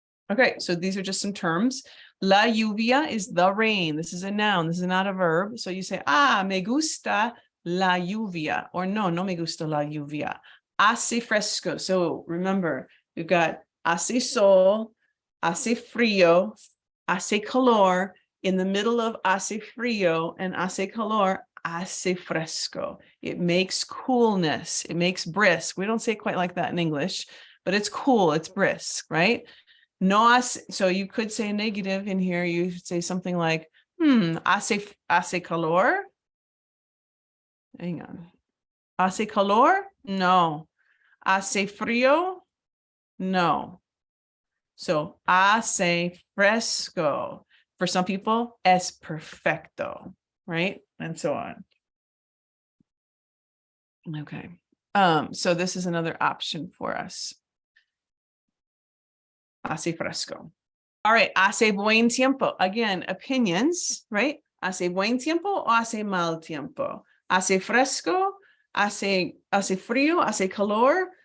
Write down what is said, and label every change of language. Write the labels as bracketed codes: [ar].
[en] Okay, so these are just some terms. La lluvia is the rain. This is a noun. This is not a verb. [es] So you say, me gusta la lluvia, or no me gusta la lluvia. Hace fresco. So remember, we've got hace sol, hace frío, hace calor. [en] In the middle of hace frío and hace calor, hace fresco. It makes coolness. It makes brisk. We don't say it quite like that in English, but it's cool. It's brisk, right? No hace, so you could say negative in here. You could say something like, hace calor. Hang on. Hace calor? No. [es] Hace frío? No. So hace fresco. [en] For some people, es perfecto, right? And so on. Okay. So this is another option for us. [es] Hace fresco. [en] All right, hace buen tiempo. Again, opinions, right? [es] Hace buen tiempo o hace mal tiempo. Hace fresco, hace frío, hace calor.